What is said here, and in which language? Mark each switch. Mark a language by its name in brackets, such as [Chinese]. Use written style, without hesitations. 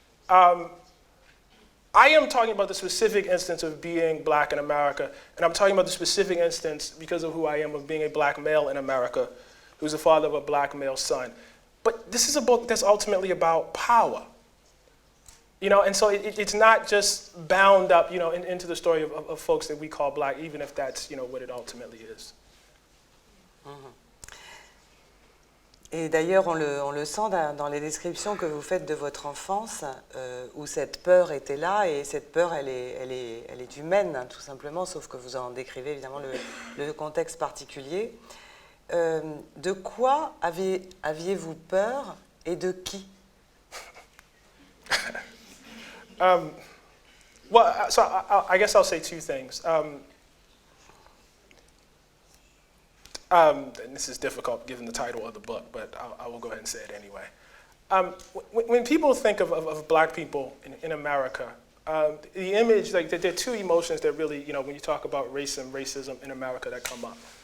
[English] I am talking about the specific instance of being black in America, and I'm talking about the specific instance, because of who I am, of being a black male in America, who's the father of a black male son. But this is a book that's ultimately about power. And so it's not just bound up, into the story of folks that we call black, even if that's, what it ultimately is. [French] Et d'ailleurs, on le sent dans les descriptions que vous faites de votre enfance, où cette peur était là, et cette peur, elle est humaine, tout simplement, sauf que vous en décrivez évidemment le contexte particulier. De quoi aviez-vous peur et de qui? [English] So I guess I'll say two things. And this is difficult given the title of the book, but I will go ahead and say it anyway. When people think of black people in America, the image, like there are two emotions that really, when you talk about race and racism in America that come up.